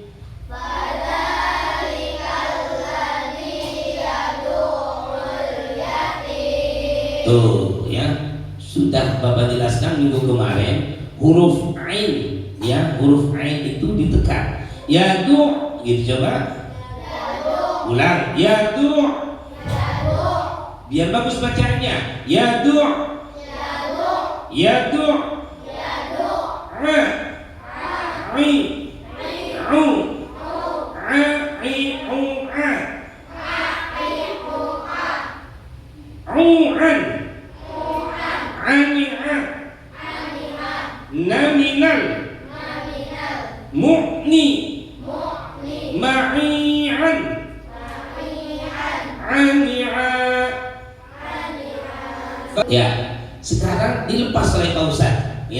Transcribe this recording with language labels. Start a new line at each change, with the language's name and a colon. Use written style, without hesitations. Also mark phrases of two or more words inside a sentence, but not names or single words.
Indonesian: Tuh ya, sudah Bapak jelaskan minggu kemarin huruf ain ya, huruf ain itu ditekan. Yadu gitu, coba ulang. Yadu, biar bagus bacaannya. Yadu, yadu, a, i, u, a, i, u, a, u'an, ani'an, naminal, mu'ni, ma'i'an, ani'a. Ya, sekarang dilepas oleh Pak Ustaz ya.